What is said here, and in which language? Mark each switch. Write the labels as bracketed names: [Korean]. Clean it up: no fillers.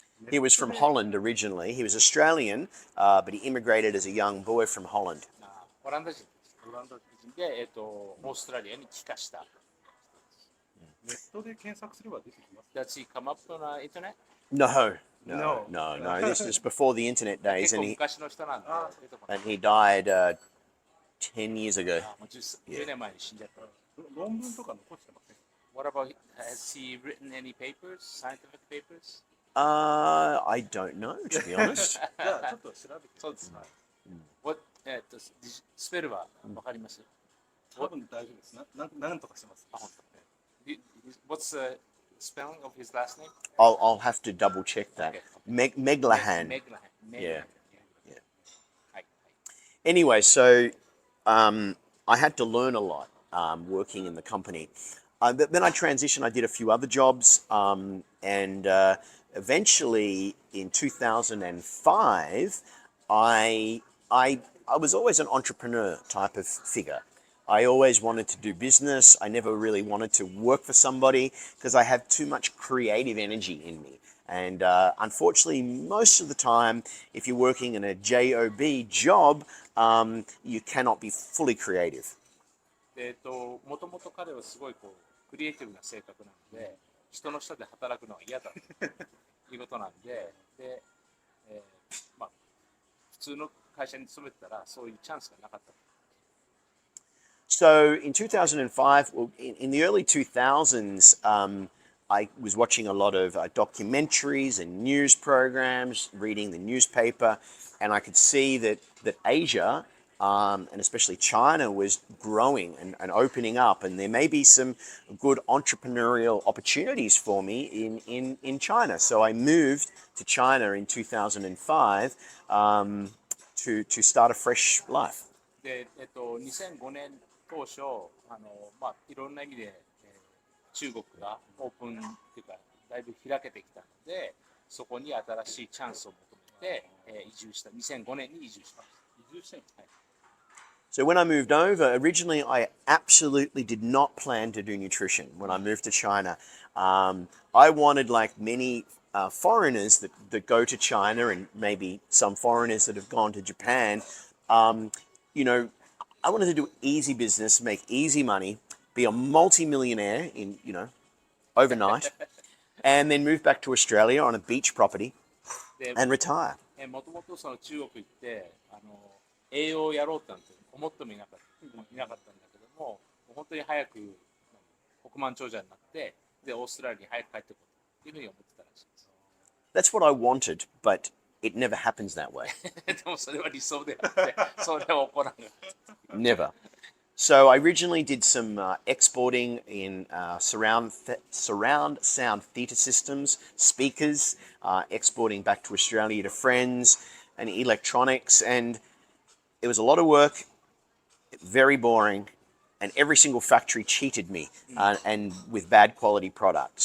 [English] He was from Holland originally. He was Australian, but he immigrated as a young boy from Holland. [Japanese] オランダ人で、オーストラリアに帰化した。ネットで検索すれば出てきます。 [English] Does he come up on the internet? No. No. This is before the internet days, [Japanese] 結構昔の人なんで出てこない。 [English] and he died 10 years ago. [Japanese] もう 10年前に死んじゃった。論文とか残してません。 [English] What about, has he written any papers, scientific papers? I don't know, to be honest. [Japanese] じゃあちょっと調べて。そうですね。 What, スペルはわかります？多分大丈夫です。なんとかしてます。あ、本当。 [English] What's the spelling of his last name? I'll have to double check that. Okay. Meglahan. Meglahan. Yeah. Hi. Anyway, so I had to learn a lot working in the company. Then I transitioned. I did a few other jobs, and eventually in 2005, I was always an entrepreneur type of figure. I always wanted to do business. I never really wanted to work for somebody because I have too much creative energy in me. And unfortunately, most of the time, if you're working in a JOB job, you cannot be fully creative. [Japanese] もともと彼はすごいクリエイティブな性格なので、人の下で働くのは嫌だということなんで、まあ普通の会社に勤めてたらそういうチャンスがなかった。 [English] So in 2005, well, in the early 2000s, I was watching a lot of documentaries and news programs, reading the newspaper, and I could see that Asia, and especially China, was growing and opening up, and there may be some good entrepreneurial opportunities for me in China. So I moved to China in 2005 to start a fresh life. [Japanese] で、2005年当初、いろんな意味で、中国がオープンっていうか、だいぶ開けてきたので、そこに新しいチャンスを求めて、移住した。 2005年に移住しました。移住したんです。はい。 [English] So when I moved over, originally I absolutely did not plan to do nutrition when I moved to China. I wanted, like many foreigners that go to China, and maybe some foreigners that have gone to Japan, I wanted to do easy business, make easy money, be a multi-millionaire in, overnight, and then move back to Australia on a beach property and retire. [Japanese] もともとその中国行って栄養をやろうなんて思ってもいなかったんだけども、本当に早く億万長者になって、でオーストラリアに早く帰ってこうというふうに思ってたらしいです。 [English] That's what I wanted, but it never happens that way. [Japanese] でもそれは理想であって、それは起こらない。 [English] Never. So I originally did some exporting in surround sound theatre systems, speakers, exporting back to Australia to friends, and electronics. And it was a lot of work, very boring, and every single factory cheated me and with bad quality products.